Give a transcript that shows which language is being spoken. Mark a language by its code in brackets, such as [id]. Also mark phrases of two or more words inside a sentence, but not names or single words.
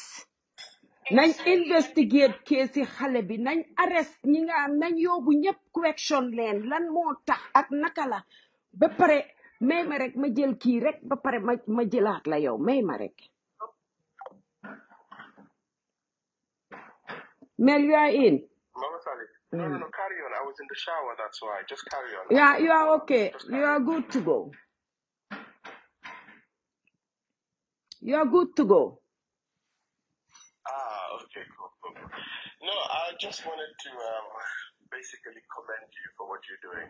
[wo] nañ [en] investigate case [wo] xale bi nañ arrest ñi nga am nañ yóbbu ñëpp question leen lan moo tax ak naka la ba pare may ma rek ma jël kii rek ba pare ma jëlaat la yow may ma rek. [en] Mel, you are in. Mama Salles. No, carry on. I was in the shower, that's why. Just carry on. Yeah, you are okay. You are good to go. You are good to go. Okay, cool. No, I just wanted to basically commend you for what you're doing.